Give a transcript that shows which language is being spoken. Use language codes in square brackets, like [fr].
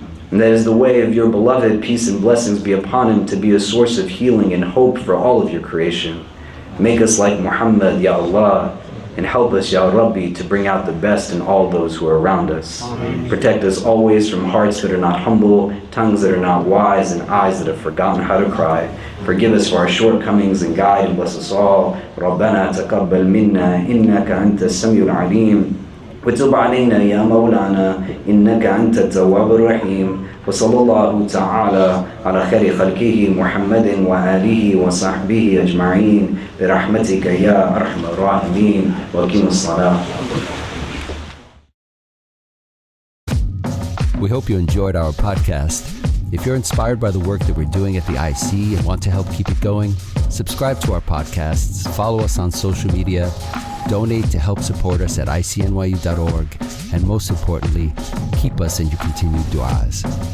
[en] And that is the way of your beloved, peace and blessings be upon him, to be a source of healing and hope for all of your creation. Make us like Muhammad, Ya Allah, and help us, Ya Rabbi, to bring out the best in all those who are around us. Protect us always from hearts that are not humble, tongues that are not wise, and eyes that have forgotten how to cry. Forgive us for our shortcomings and guide and bless us all. [ar] ربنا تقبل منا إنك أنت السميع العليم وتب علينا يا مولانا إنك أنت التواب الرحيم وصلى الله تعالى على خير خلقه محمد وآله وصحبه أجمعين برحمتك يا أرحم الراحمين وأقم الصلاة. [en] We hope you enjoyed our podcast. If you're inspired by the work that we're doing at the IC and want to help keep it going, subscribe to our podcasts, follow us on social media, donate to help support us at ICNYU.org, and most importantly, keep us in your continued du'as.